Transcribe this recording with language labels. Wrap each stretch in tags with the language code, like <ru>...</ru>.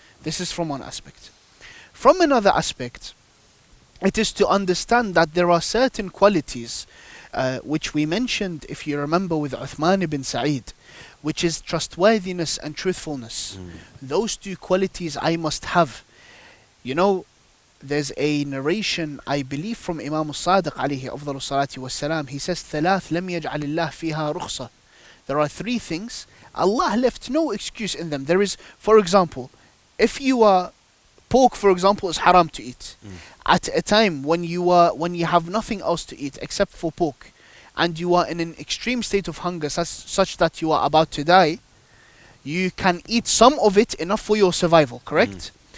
<en>This is from one aspect. From another aspect, it is to understand that there are certain qualities which we mentioned, if you remember, with Uthman ibn Sa'id, which is trustworthiness and truthfulness. Those two qualities I must have. You know, there's a narration, I believe, from Imam Sadiq alayhi afdalu salati wassalam.</en> <ar>He says, ثلاث لم يجعل الله فيها رخصة.</ar> <en>There are three things Allah left no excuse in them. There is, for example, if you are pork, for example, is haram to eat. At a time when you have nothing else to eat except for pork, and you are in an extreme state of hunger such that you are about to die, you can eat some of it enough for your survival, correct?</en>